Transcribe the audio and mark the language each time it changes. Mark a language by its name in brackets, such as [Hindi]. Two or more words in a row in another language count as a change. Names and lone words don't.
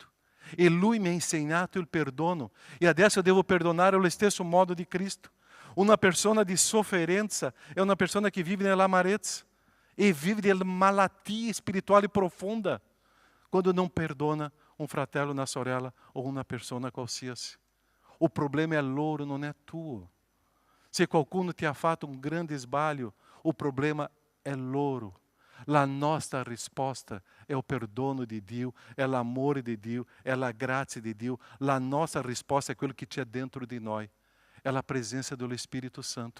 [Italian] E Lui mi ha insegnato il perdono. E adesso devo perdonare allo stesso modo di Cristo. Una persona di sofferenza è una persona che vive nell'amarezza e vive nella malattia spirituale profonda quando non perdona un fratello, una sorella o una persona qualsiasi. [Portuguese] O problema é loro, não é tuo. [Italian] Se qualcuno ti ha fatto un grande sbaglio, o problema è loro. La nostra risposta è il perdono di Dio, è l'amore di Dio, è la grazia di Dio. La nostra risposta è quello che c'è dentro di noi. È la presenza dello Spirito Santo.